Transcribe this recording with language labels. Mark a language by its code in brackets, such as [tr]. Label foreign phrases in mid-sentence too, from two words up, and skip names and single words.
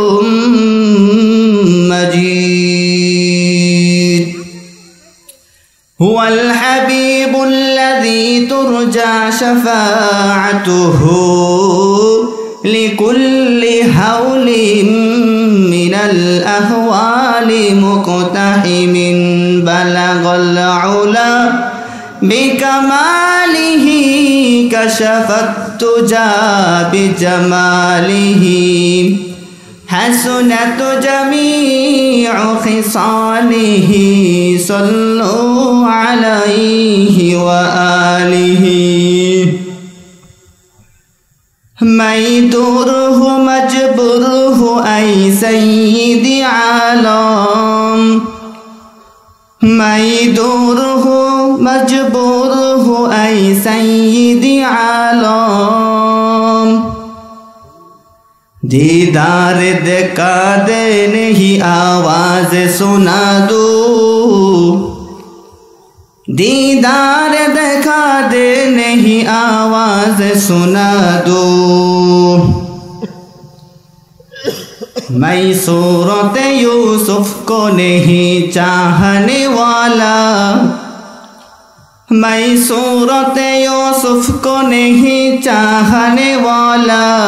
[ar] مجيد هو الحبيب الذي ترجى شفاعته لكل هول من الأهوال مقتحم بلغ العلى بكماله كشف الدجى بجماله حسنت جميع خصاله صلوا عليه وآله [ur] میں دور ہوں مجبور ہوں اے سیدی عالم میں دور ہوں مجبور ہوں اے سیدی عالم دیدار دکھا دے نہیں آواز سنا دو دیدار دکھا دے نہیں آواز سنا دو میں صورت یوسف کو نہیں چاہنے والا میں صورت یوسف کو نہیں چاہنے والا